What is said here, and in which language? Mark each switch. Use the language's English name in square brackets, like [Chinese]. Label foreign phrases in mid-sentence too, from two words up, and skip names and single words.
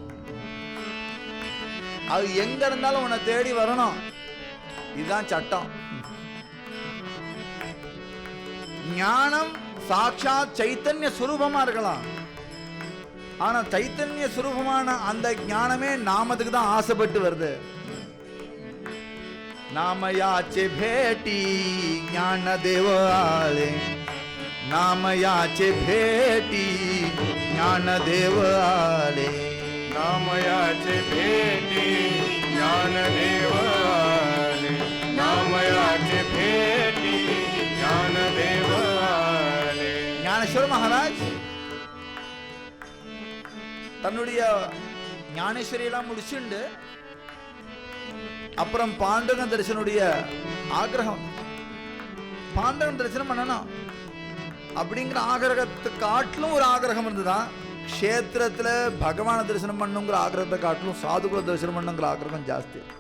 [Tamil] அது எங்க இருந்தாலும் உன்னை தேடி வரணும். இதுதான் சட்டம். ஞானம் சாட்சாத் சைத்தன்ய சுரூபமா இருக்கலாம், ஆனா சைத்தன்ய சுரூபமான அந்த ஞானமே நாமத்துக்கு தான் ஆசைப்பட்டு வருது. [Marathi] नामयाचे भेटी ज्ञानदेव आले. नामयाचे भेटी ज्ञानदेव आले. नामयाचे भेटी ज्ञानदेव आले. नामयाचे भेटी ज्ञानदेव आले. [Tamil] ज्ञानेश्वर महाराज தன்னுடைய ஞானேஸ்வரியெல்லாம் முடிச்சுண்டு அப்புறம் பாண்டங்க தரிசனுடைய ஆகிரகம், பாண்டவன் தரிசனம் பண்ணணும் அப்படிங்கிற ஆகிரகத்தை காட்டிலும் ஒரு ஆகிரகம் இருந்துதான். க்ஷேத்திரத்துல பகவான தரிசனம் பண்ணுங்கிற ஆகிரகத்தை காட்டிலும் சாதுக்களை தரிசனம் பண்ணுங்கிற ஆகிரகம் ஜாஸ்தி.